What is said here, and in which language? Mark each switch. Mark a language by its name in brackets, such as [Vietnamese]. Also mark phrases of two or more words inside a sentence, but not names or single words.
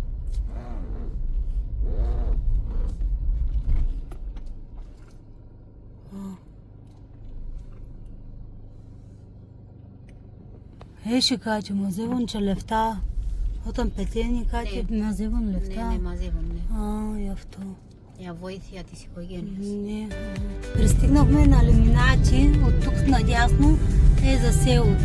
[Greek] Έχει κάτι, μαζεύουν και λεφτά. Όταν πετύχει κάτι, μαζεύουν λεφτά. Ναι, μαζεύουν, ναι. Γι' αυτό. Για βοήθεια της οικογένειας. Ναι. [Bulgarian] Пристигнахме на Лиминати, от тук надясно е за селото.